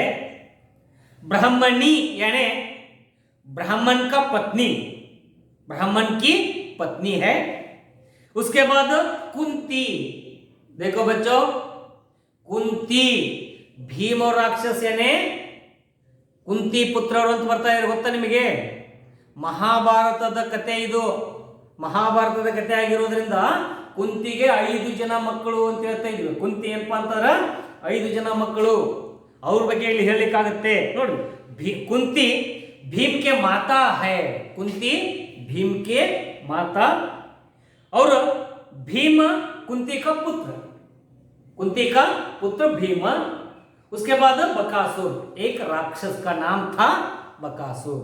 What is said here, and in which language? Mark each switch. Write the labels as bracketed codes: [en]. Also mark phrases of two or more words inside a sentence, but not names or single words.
[hi] ब्राह्मणी यानी ब्राह्मण का पत्नी, ब्राह्मण की पत्नी है। उसके बाद कुंती, देखो बच्चों, कुंती भीम और राक्षस यानी [kn] ಕುಂತಿ ಪುತ್ರರು ಅಂತ ಬರ್ತಾ ಇದ್ದಾರೆ ಗೊತ್ತಾ ನಿಮಗೆ? ಮಹಾಭಾರತದ ಕಥೆ ಇದು. ಮಹಾಭಾರತದ ಕಥೆ ಆಗಿರೋದ್ರಿಂದ ಕುಂತಿಗೆ 5 ಜನ ಮಕ್ಕಳು ಅಂತ ಹೇಳ್ತಾ ಇದ್ವಿ. ಕುಂತಿ ಏನಪ್ಪಾ ಅಂತಂದ್ರೆ 5 ಜನ ಮಕ್ಕಳು, ಅವ್ರ ಬಗ್ಗೆ ಇಲ್ಲಿ ಹೇಳಲಿಕ್ಕಾಗತ್ತೆ ನೋಡಿ. [hi] कुंती भीम के माता है, कुंती भीम के माता, और भीम कुंती का पुत्र भीम। उसके बाद बकासुर, एक राक्षस का नाम था बकासुर।